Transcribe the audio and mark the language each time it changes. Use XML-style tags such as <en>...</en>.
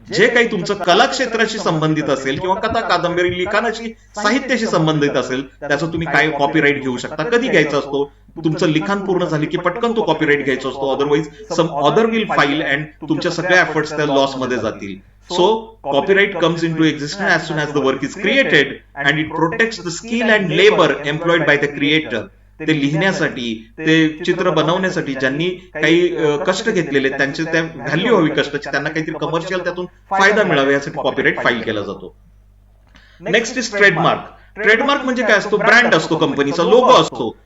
<mr>जे काही तुमचं कला क्षेत्राशी संबंधित असेल किंवा कथा, कादंबरी, लिखाणाशी, साहित्याशी संबंधित असेल, त्याचं तुम्ही काय कॉपीराईट घेऊ शकता. कधी घ्यायचा असतो? तुमचं लिखाण पूर्ण झाले की पटकन तो कॉपीराईट घ्यायचा असतो,</mr> <en>otherwise some other will file and</en> <mr>तुमच्या सगळ्या एफर्ट्स त्या लॉस मध्ये जातील.</mr> <en>So, copyright comes into existence as soon as the work is created and it protects the skill and labor employed by the creator.</en> <mr>ते लिहिण्यासाठी, ते चित्र बनवण्यासाठी ज्यांनी काही कष्ट घेतलेले, त्यांचे त्या व्हॅल्यू हवी कष्टाची, त्यांना काहीतरी कमर्शियल त्यातून फायदा मिळावा यासाठी कॉपीराईट फाईल केला जातो.</mr> <en>Next is trademark.</en> <mr>ट्रेडमार्क म्हणजे काय असतो? ब्रँड असतो, कंपनीचा लोगो असतो.</mr>